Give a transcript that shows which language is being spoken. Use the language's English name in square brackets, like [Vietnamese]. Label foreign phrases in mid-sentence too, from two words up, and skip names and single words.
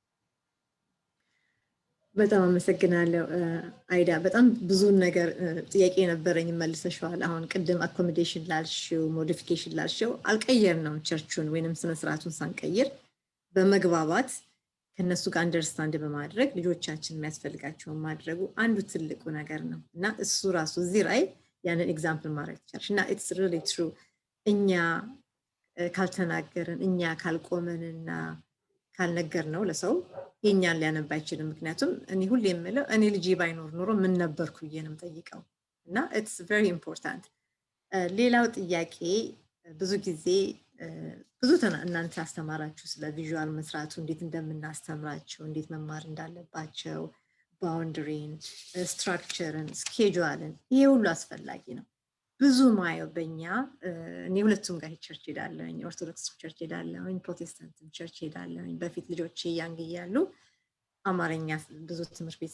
[Amharic] በጣም አመሰግናለሁ አይዳ በጣም ብዙ ነገር ጥያቄ ነበረኝ መልሰሻል አሁን ቅድም አኮሞዴሽን ላልሽው ሞዲፊኬሽን ላልሽው አልቀየርነው ቸርቹን ወይንም ስነ ስርዓቱን ሳንቀይር በመግባባት ከነሱ ጋር አንደርስታንድ በማድረግ ልጆቻችን የሚያስፈልጋቸውን ማድረጉ አንዱ ትልቁ ነገር ነው እና እሱ ራሱ እዚህ ላይ ያንን ኤግዛምፕል ማድረግ ይቻላል እና [English] it's really true [Amharic] እኛ ካልተናገርን እኛ ካልቆመንና ካልነገር ነው ለሰው የኛን ሊያነባ አይችልም ምክንያቱም እኔ ሁሌ የምለው እኔ ልጅ ባይኖር ኖሮ ምን ነበርኩ ብዬንም ጠይቀው እና [English] it's very important [Amharic] ሌላው ጥያቄ ብዙ ጊዜ ብዙ እናንተ አስተማራችሁ ስለ ቪዥዋል መስራቱ እንዴት እንደምናስተምራቸው እንዴት መማር እንዳለባቸው ባውንደሪን ስትራክቸርን ስኬጁልን ይሄ ሁሉ አስፈላጊ ነው ብዙ ማየው በእኛ እኔ ሁለቱም ጋር ቸርች ሄዳለሁኝ ኦርቶዶክስ ቸርች ሄዳለሁኝ ፕሮቴስታንት ቸርች ሄዳለሁኝ በፊት ልጆቼ ያንግ እያሉ አማርኛ ብዙ ትምህርት ቤት